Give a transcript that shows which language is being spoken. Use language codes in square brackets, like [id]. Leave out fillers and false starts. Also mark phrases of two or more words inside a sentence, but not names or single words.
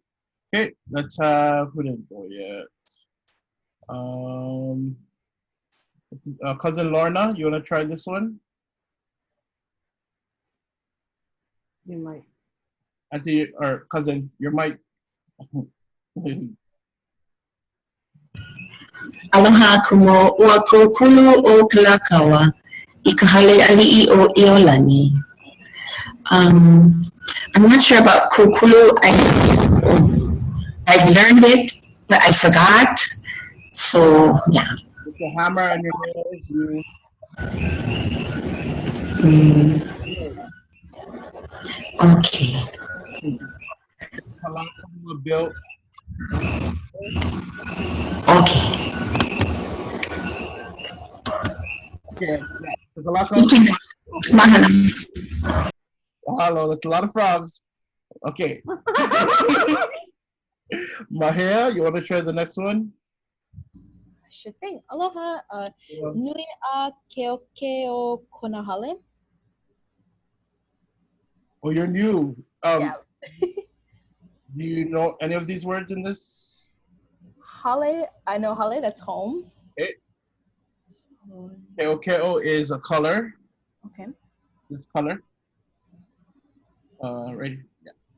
[en] Okay, let's have, who didn't go yet? Cousin Lorna, you want to try this one? You might. Auntie, or cousin, your mic. [haw] Aloha kumo ua kūkulu o Kalakaua I ka hale ali'i o Iolani. [en] I'm not sure about kūkulu. I've learned it, but I forgot. So, yeah. With the hammer and your nails, you... Okay. Kalakaua built. Okay. Okay, yeah. The Kalakaua... Mahalo. Mahalo, that's a lot of frogs. Okay. Mahia, you want to try the next one? Sure thing. [haw] Aloha. Nui a keokeo konahale. [en] Oh, you're new. Yeah. Do you know any of these words in this? Hale, I know hale, that's home. Okay. Keokeo is a color. Okay. This color. Right here. Yeah.